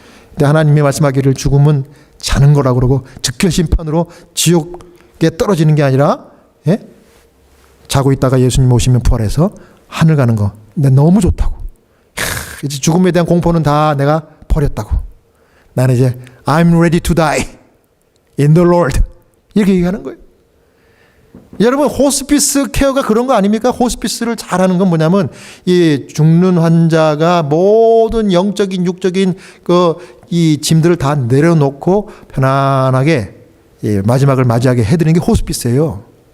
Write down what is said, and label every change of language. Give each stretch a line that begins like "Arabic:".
Korean: 근데 하나님이 말씀하기를 죽음은 자는 거라고 그러고 즉결심판으로 지옥에 떨어지는 게 아니라, 자고 있다가 예수님 오시면 부활해서 하늘 가는 거, 근데 너무 좋다고. 이제 죽음에 대한 공포는 다 내가 버렸다고. 나는 이제
English: I'm ready to die in the Lord,
Korean: 이렇게 얘기하는 거예요. 여러분, 호스피스 케어가 그런 거 아닙니까? 호스피스를 잘하는 건 뭐냐면, 이 죽는 환자가 모든 영적인 육적인 이 짐들을 다 내려놓고 편안하게 마지막을 맞이하게 해드리는 게 호스피스예요.